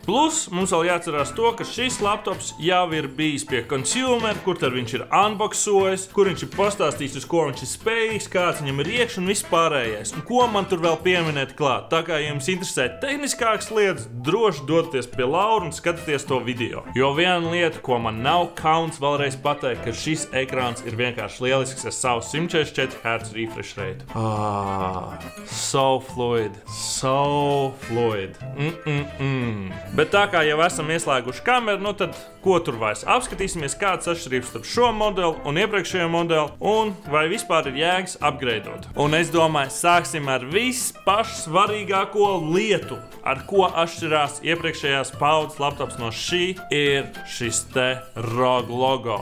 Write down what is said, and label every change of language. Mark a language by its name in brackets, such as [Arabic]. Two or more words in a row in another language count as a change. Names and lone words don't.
[Latvian] Plus, mums vēl jāatcerās to, ka šis laptops jau ir bijis pie kur tad viņš ir unboxojis, kur viņš ir pastāstījis, uz ko viņš ir spējīgs, kāds viņam ir iekš un viss pārējais. Un ko man tur vēl pieminēt klāt. Tā kā jums interesē tehniskākas lietas, droši dodaties pie Laura un skatieties to video. Jo viena lieta, ko man nav kauns vēlreiz pateikt, ka šis ekrāns ir vienkārši lielisks ar savu 144 Hz [English] refresh rate. So fluid. So fluid. [Latvian] Bet tā kā jau esam ieslēguši kameru, tad ko tur vairs apskatīsimies, kāds atšķirības starp šo modeli un iepriekšējo modeli, un vai vispār ir jēgas upgradeot. Un es domāju, sāksim ar vispašsvarīgāko lietu, ar ko atšķirās iepriekšējās paudzes laptops no šī, ir šis te ROG logo.